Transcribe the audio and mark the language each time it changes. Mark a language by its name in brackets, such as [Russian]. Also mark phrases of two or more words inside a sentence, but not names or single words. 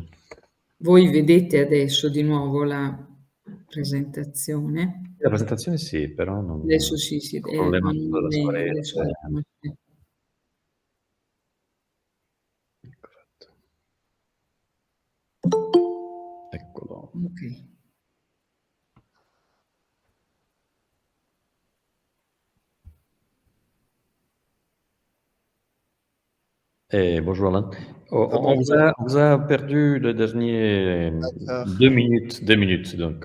[Italian] Voi vedete adesso di nuovo la presentazione? La presentazione sì, però non... Adesso sì, il problema della sua rete. adesso... Eccolo. Ok. [French] Bonjour Alain. On vous a perdu le dernier 2 minutes, donc